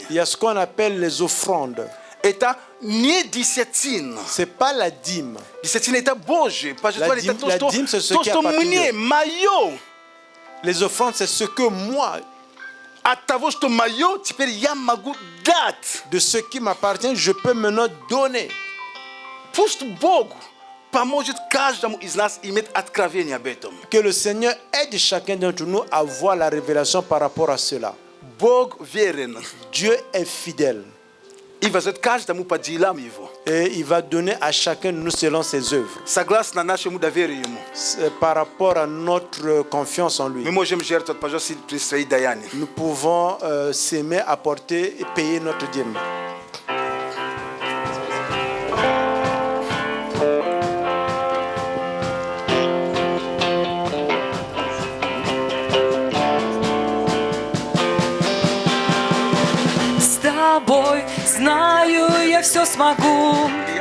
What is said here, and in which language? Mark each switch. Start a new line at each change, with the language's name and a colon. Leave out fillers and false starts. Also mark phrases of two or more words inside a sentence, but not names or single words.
French: Il y a ce qu'on appelle les offrandes.
Russian: Это не десятина.
French: C'est pas la dîme.
Russian: Десятина это Божие. Пожертвование это
French: la
Russian: то,
French: dîme, c'est ce
Russian: что
French: qui appartient
Russian: мне, мое.
French: Les offrandes, c'est ce que moi,
Russian: От того, что мое, теперь я могу дать.
French: de ce qui m'appartient, je peux maintenant donner.
Russian: Пусть Бог поможет каждому из нас иметь откровение об этом.
French: Que le Seigneur aide chacun d'entre nous à voir la révélation par rapport à cela.
Russian: Бог верен
French: Dieu est fidèle
Russian: и возьмет каждому по делам его.
French: et il va donner à chacun de nous selon ses œuvres.
Russian: Согласно нашему доверию ему.
French: C'est par rapport à notre confiance en lui.
Russian: Мы можем жертвовать, пожалуйста, при свои даяния.
French: Nous pouvons s'aimer, apporter et payer notre dîme.
Russian: С тобой знаю, я все смогу.